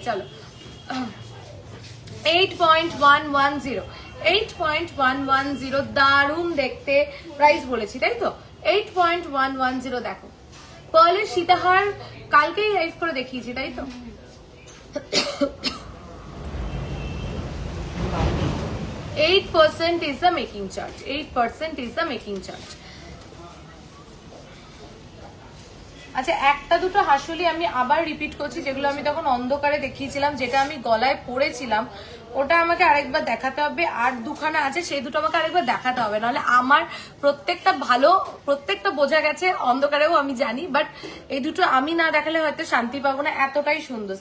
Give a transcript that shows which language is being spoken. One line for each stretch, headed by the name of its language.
Bangla: চলো 8.110, 8.110 দারুণ দেখতে। প্রাইস বলেছি তাই তো? 8.110 দেখো পার্লের সীতাহার কালকেই লাইভ করে দেখিয়েছি তাই তো?
English: 8% is the making charge, 8% is the making charge।
Bangla: আচ্ছা একটা দুটো হাসুলি আমি আবার রিপিট করছি, যেগুলো আমি তখন অন্ধকারে দেখিয়েছিলাম, যেটা আমি গলায় পরেছিলাম ওটা আমাকে আরেকবার দেখাতে হবে। আর দুখানা আছে সেই দুটো আমাকে আরেকবার দেখাতে হবে, নাহলে আমার প্রত্যেকটা ভালো, প্রত্যেকটা বোঝা গেছে অন্ধকারেও আমি জানি, বাট এই দুটো আমি না দেখালে হয়তো শান্তি পাবো না, এতটাই সুন্দর।